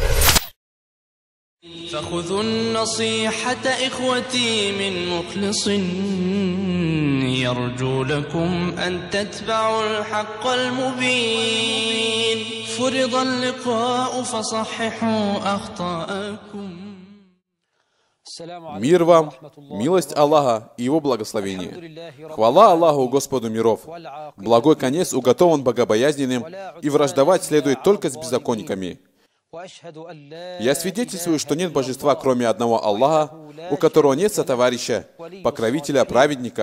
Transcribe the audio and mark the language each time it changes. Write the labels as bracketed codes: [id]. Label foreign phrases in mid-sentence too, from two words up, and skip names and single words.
[ar] فخذوا النصيحة إخوتي من مخلص يرجو لكم أن تتبعوا الحق المبين. فرض اللقاء فصححوا أخطاءكم. [ru] Мир вам, милость Аллаха и Его благословение. Хвала Аллаху, Господу миров. Благой конец уготован богобоязненным, и враждовать следует только с беззаконниками. Я свидетельствую, что нет божества, кроме одного Аллаха, у которого нет сотоварища, покровителя праведников.